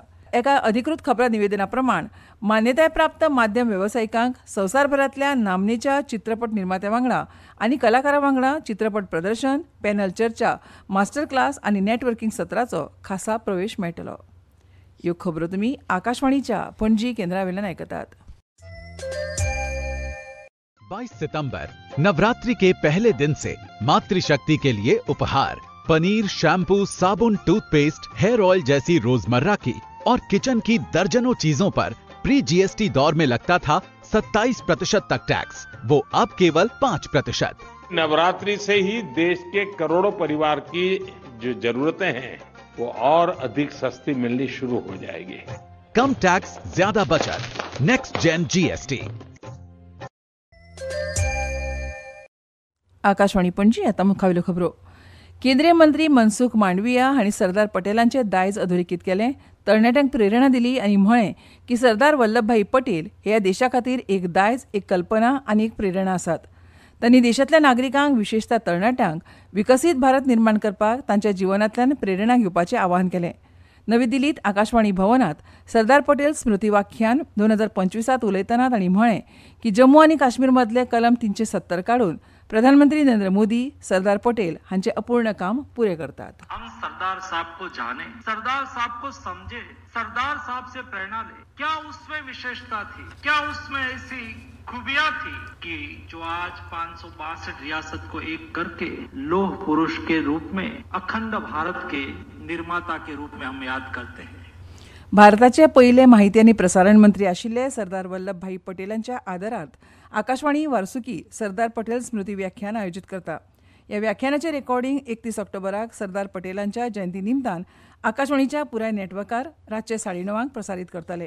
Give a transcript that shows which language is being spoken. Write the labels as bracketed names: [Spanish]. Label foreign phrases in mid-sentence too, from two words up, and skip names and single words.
[Konkani] एका अधिकृत खबरां निवेदना प्रमाण मान्यताय प्राप्त माध्यम वेवसायिकांक संवसारभरांतल्या नामनेच्या चित्रपट निर्मात्या वांगडा आनी कलाकारां वांगडा चित्रपट प्रदर्शन, पॅनल चर्चा, [English] master class [Konkani] आनी नेटवर्किंग सत्राचो खासा प्रवेश मेळटलो. ह्यो खबरो तुमी आकाशवाणीच्या पणजी केंद्रा वयल्यान आयकतात. [Hindi] 22 सितंबर नवरात्रि के पहले दिन से मातृशक्ति के लिए उपहार पनीर, शैम्पू, साबुन, टूथपेस्ट, [English] hair oil [Hindi] जैसी रोजमर्रा की और किचन की दर्जनों चीजों पर [English] pre GST [Hindi] दौर में लगता था 27% तक टैक्स, वो अब केवल 5%। नवरात्रि से ही देश के करोड़ों परिवार की जो जरूरतें हैं वो और अधिक सस्ती मिलनी शुरू हो जाएगी। कम टैक्स, ज्यादा बचत, [English] next gen GST. [Konkani] आकाशवाणी पणजी आता मुखावेल्यो खबरो। केंद्रीय मंत्री मनसुख मांडविया हांणी सरदार पटेलांचे दायज अधोरेखित केले, तरणाट्यांक प्रेरणा दिली आनी म्हळें की सरदार वल्लभभाई पटेल हे ह्या देशा खातीर एक दायज, एक कल्पना आनी एक प्रेरणा आसात। तांणी देशांतल्या नागरिकांक, विशेषतः तरणाट्यांक विकसीत भारत निर्माण करपाक तांच्या जिवनांतल्यान प्रेरणा घेवपाचें आवाहन केलें। नवी दिल्लीत आकाशवाणी भवनात सरदार पटेल स्मृती व्याख्यान 2025 उलयतना तांणी म्हळें की जम्मू आनी काश्मीर मदले कलम 370 काडून प्रधानमंत्री नरेंद्र मोदी सरदार पटेल हांचे अपूर्ण काम पुरे करतात। [Hindi] हम सरदार साहब को जाने, सरदार साहब को समझे, सरदार साहब से प्रेरणा ले। क्या उसमें विशेषता थी, क्या उसमें ऐसी खूबियां थी कि जो आज 562 रियासत को एक करके लौह पुरुष के रूप में, अखंड भारत के निर्माता के रूप में हम याद करते हैं। [Konkani] भारताचे पहिले माहिती आणि प्रसारण मंत्री आशिल्ले सरदार वल्लभभाई पटेलांच्या आदरार्थ आकाशवाणी वारसुकी सरदार पटेल स्मृती व्याख्यान आयोजित करता। ह्या व्याख्यानाचे रेकॉर्डिंग 31 ऑक्टोबराक सरदार पटेलांच्या जयंती निमतान आकाशवाणीच्या पुराय नेटवर्कार रातचे 9:30 प्रसारित करतले।